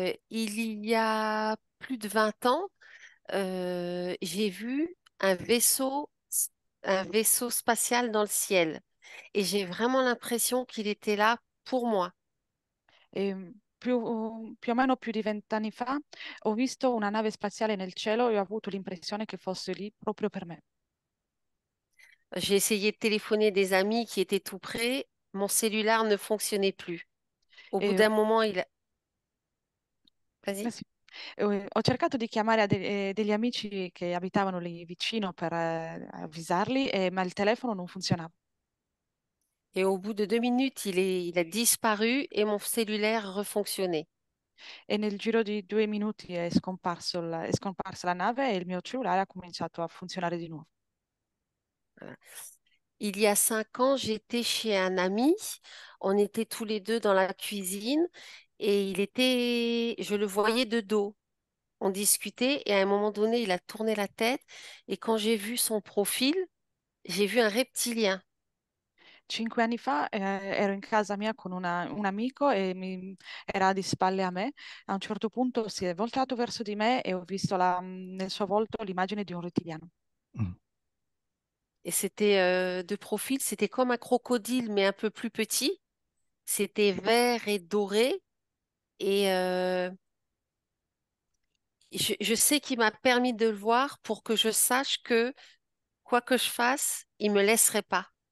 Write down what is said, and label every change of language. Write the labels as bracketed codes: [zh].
[fr] Il y a plus de 20 ans, j'ai vu un vaisseau spatial dans le ciel et j'ai vraiment l'impression qu'il était là pour moi. [it] Più o meno più di 20 anni fa ho visto una nave spaziale nel cielo e ho avuto l'impressione che fosse lì proprio per me. [fr] J'ai essayé de téléphoner des amis qui étaient tout près. Mon cellulaire ne fonctionnait plus. Au bout E, d'un moment, il a... eh [it] sì, ho cercato di chiamare degli amici che abitavano lì vicino per avvisarli, ma il telefono non funzionava. [fr] Et au bout de 2 minutes, il a disparu et mon cellulaire refonctionnait. [it] E nel giro di 2 minuti è scomparsa la nave e il mio cellulare ha cominciato a funzionare di nuovo. [fr] Voilà. Il y a 5 ans, j'étais chez un ami. On était tous les deux dans la cuisine et je le voyais de dos. On discutait et à un moment donné, il a tourné la tête et quand j'ai vu son profil, j'ai vu un reptilien. [it] 5 anni fa ero in casa mia con un amico e era di spalle a me. A un certo punto si è voltato verso di me e ho visto nel suo volto l'immagine di un rettiliano. Mhm. [fr] Et c'était de profil, c'était comme un crocodile, mais un peu plus petit. C'était vert et doré. Et je sais qu'il m'a permis de le voir pour que je sache que quoi que je fasse, il me laisserait pas.